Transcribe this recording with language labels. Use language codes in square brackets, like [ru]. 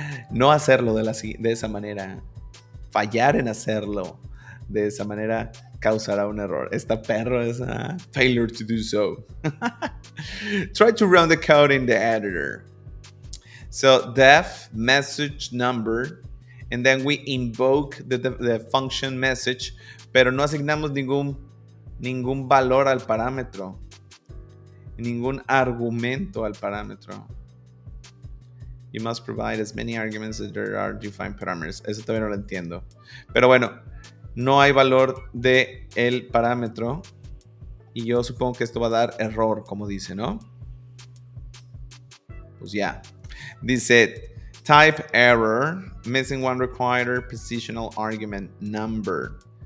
[es] No hacerlo de esa manera. Fallar en hacerlo de esa manera causará un error. Esta perro es [en] failure to do so. Try to run the code in the editor. So def message number, and then we invoke the function message, [es] pero no asignamos ningún valor al parámetro, ningún argumento al parámetro. [en] You must provide as many arguments as there are defined parameters. [es] Eso todavía no lo entiendo. Pero bueno, no hay valor de el parámetro y yo supongo que esto va a dar error, como dice, ¿no? Pues ya. Dice, [en] Type error. Missing one required positional argument number.